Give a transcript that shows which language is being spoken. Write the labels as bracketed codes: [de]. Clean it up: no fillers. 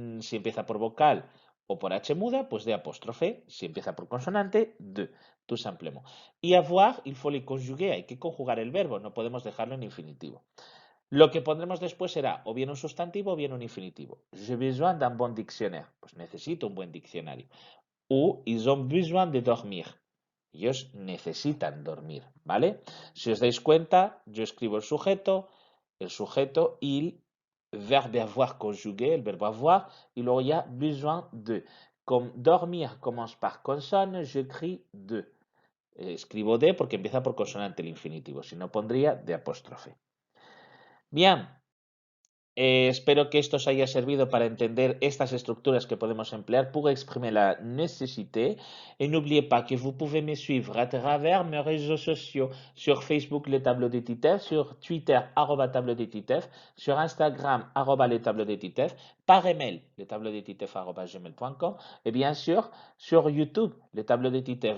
[es] Si empieza por vocal o por H muda, pues de apóstrofe. Si empieza por consonante, de, [fr] tout simplement. [es] Y avoir, [fr] il faut le conjuguer, [es] hay que conjugar el verbo, no podemos dejarlo en infinitivo. Lo que pondremos después será o bien un sustantivo o bien un infinitivo. [fr] J'ai besoin d'un bon dictionnaire, [es] pues necesito un buen diccionario. [fr] Ou ils ont besoin de dormir. [es] Ellos necesitan dormir, ¿vale? Si os dais cuenta, yo escribo el sujeto, il, [fr] verbe avoir conjugué, [es] el verbo avoir, y luego ya besoin de. [fr] Comme dormir commence par consonne, j'écris de. [es] Escribo de porque empieza por consonante el infinitivo, si no pondría de apóstrofe. Bien, Espero que esto os haya servido para entender estas estructuras que podemos emplear [fr] pour exprimer la nécessité. Et n'oubliez pas que vous pouvez me suivre à travers mes réseaux sociaux, sur Facebook, les tableaux de Titeuf, sur Twitter, tableau de Titeuf, sur Instagram, les tableaux de Titeuf, par email, les tableaux de Titeuf@gmail.com, et bien sûr, sur YouTube, les tableaux de Titeuf.